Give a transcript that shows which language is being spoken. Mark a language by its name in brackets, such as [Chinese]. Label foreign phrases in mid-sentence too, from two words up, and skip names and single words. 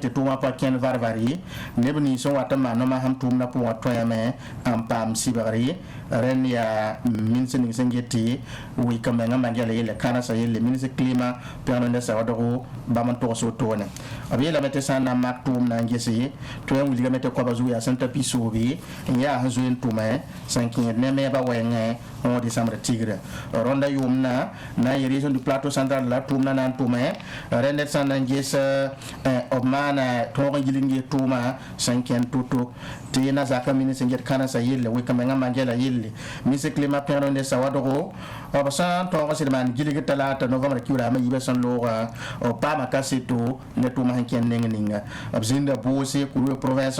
[Mossi] tɩ tʋʋmã pa kẽnd varvari neb nins n wat n maan nomas sẽn tʋʋmdã pʋgã tõeme n paam sɩbgre rẽnd yaa minsã ning sẽn get tɩ wɩk-n-bãngã mangɛla yelle kãnesa yelle minsã climat pẽgd ne saoodgo bãmb n togs wotone b yeelame tɩ sã n na n mak tʋʋm na n gese tõe n wilgame tɩ koaba zug yaa sẽn t'a pisoobe n yaa sẽn zoe n tʋme sẽn kẽed ne meebã wɛɛngẽ 11 décembre tigre rõnda yʋʋmdã na n yɩ région du plateau central la tʋʋmdã na n tʋme rẽnd d sã n na n ges b maana tõog n yilg n ges tʋʋma sẽn kẽnd to-to tɩ na zakã minis n get kãnesa yelle wɩk-n-bãngã mangɛla yelle minsã climat pẽgd ne saoodgo b sã n tõog n sɩd maan gilg talaata novembre kiudaamã yibã sẽn looga b paama kaseto ne tʋʋma sẽn kẽnd neng ninga b zĩnda boose kurwe province